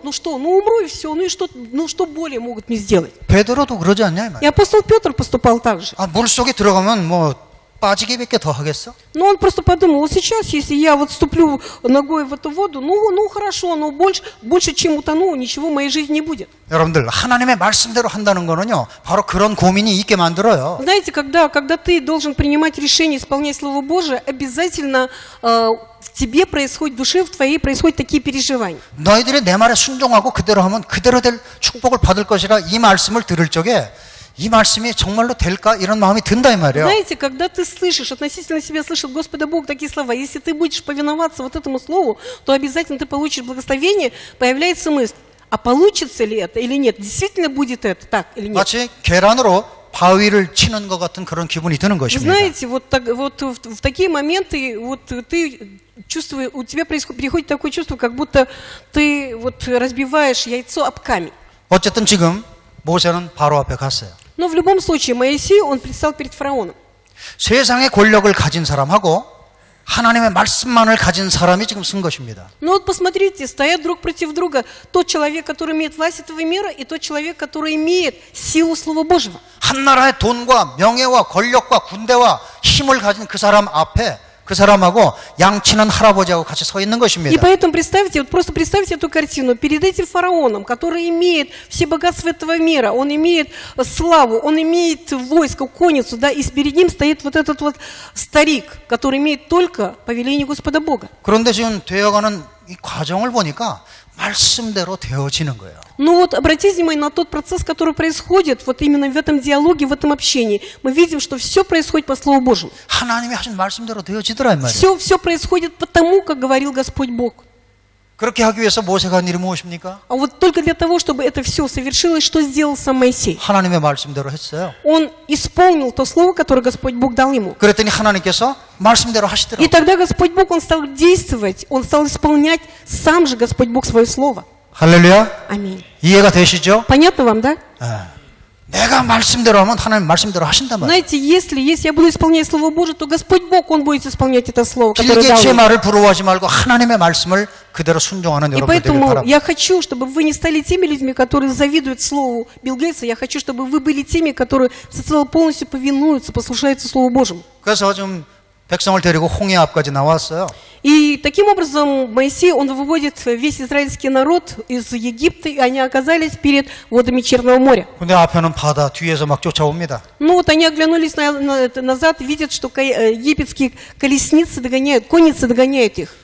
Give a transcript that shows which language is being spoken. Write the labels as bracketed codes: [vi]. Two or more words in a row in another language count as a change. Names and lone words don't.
[ru] Ну что, ну умру и все, ну что более могут мне сделать? [ko] 베드로도 그러지 않냐 이 [ru] И [ko] 말이야. [ru] апостол Петр поступал так же. [ko] 아, 물속에 들어가면 뭐 빠지기밖에 더 하겠어? [ru] Но он просто подумал, вот сейчас, если я вот ступлю ногой в эту воду, ну хорошо, но больше чем утону, ничего в моей жизни не будет. [ko] 여러분들 하나님의 말씀대로 한다는 거는요 바로 그런 고민이 있게 만들어요. [ru] Знаете, когда ты должен принимать решение исполнять Слово Божие, обязательно в тебе происходит, в душе в твоей происходят такие переживания. [ko] 너희들이 내 말에 순종하고 그대로 하면 그대로 될 축복을 받을 것이라 이 말씀을 들을 적에 이 말씀이 정말로 될까 이런 마음이 든다 이 말이에요. [ru] Знаете, когда ты слышишь, относительно себя слышит Господа Бог такие слова, если ты будешь повиноваться вот этому слову, то обязательно ты получишь благословение, появляется мысль, а получится ли это или нет, действительно будет это так или нет. [ko] 마치 계란으로 바위를 치는 것 같은 그런 기분이 드는 [ru] Вы [ko] 것입니다. [ru] знаете, вот в такие моменты вот ты чувствуешь, у тебя приходит такое чувство, как будто ты вот разбиваешь яйцо об камень. [ko] 어쨌든 지금 모세는 바로 앞에 갔어요. [ru] Но в любом случае Моисей, он предстал перед фараоном. [ko] 세상의 권력을 가진 사람하고 하나님의 말씀만을 가진 사람이 지금 쓴 것입니다. [ru] Но вот посмотрите, стоят друг против друга тот человек, который имеет власть этого мира, и тот человек, который имеет силу Слова Божьего. [ko] 한 나라의 돈과 명예와 권력과 군대와 힘을 가진 그 사람 앞에 그 사람하고 양치는 할아버지하고 같이 서 있는 [ru] И [ko] 것입니다. [ru] поэтому представьте, вот просто представьте эту картину. Перед этим фараоном, который имеет все богатства этого мира, он имеет славу, он имеет войско, конницу, да, и перед ним стоит вот этот вот старик, который имеет только повеление Господа Бога. [ko] 그런데 지금 되어가는 이 과정을 보니까 말씀대로 되어지는 거예요. [ru] Ну вот обратите внимание на тот процесс, который происходит вот именно в этом диалоге, в этом общении. Мы видим, что все происходит по Слову Божьему. [ko] 하나님이 하신 말씀대로 되어지더라 이 말이에요. [ru] Все происходит потому, как говорил Господь Бог. [ko] 그렇게 하기 위해서 모세가 한 일이 무엇입니까? [ru] А вот только для того, чтобы это все совершилось, что сделал сам Моисей? [ko] 하나님의 말씀대로 했어요. [ru] Он исполнил то слово, которое Господь Бог дал ему. [ko] 그랬더니 하나님께서 말씀대로 [ru] И [ko] 하시더라고요. [ru] тогда Господь Бог, Он стал действовать, Он стал исполнять сам же Господь Бог свое слово. [ko] 할렐루야. [ru] Аминь. [ko] 이해가 되시죠? [ru] Понятно вам, да? [ko] 내가 말씀대로 하면 하나님 말씀대로 하신단 말이에요. [ru] Знаете, если я буду исполнять Слово Божие, то Господь Бог, Он будет исполнять это слово, которое [ko] 길게 [ru] дал [ko] 제 [ru] мне. [ko] 말을 부러워하지 말고 하나님의 말씀을 그대로 순종하는 [ru] И [ko] 여러분들 되길 [ru] поэтому [ko] 바랍니다. [ru] я хочу, чтобы вы не стали теми людьми, которые завидуют Слову Билл Гейтса. Я хочу, чтобы вы были теми, которые всецело полностью повинуются, послушаются Слову Божьему. [ko] 그래서 지금 백성을 데리고 홍해 앞까지 나왔어요. [ru] И таким образом Моисей, он выводит весь израильский народ из Египта, и они оказались перед водами Черного моря. [ko] 근데 앞에는 바다, 뒤에서 막 쫓아옵니다. [ru] Ну вот они оглянулись назад, видят, что египетские конницы догоняют их.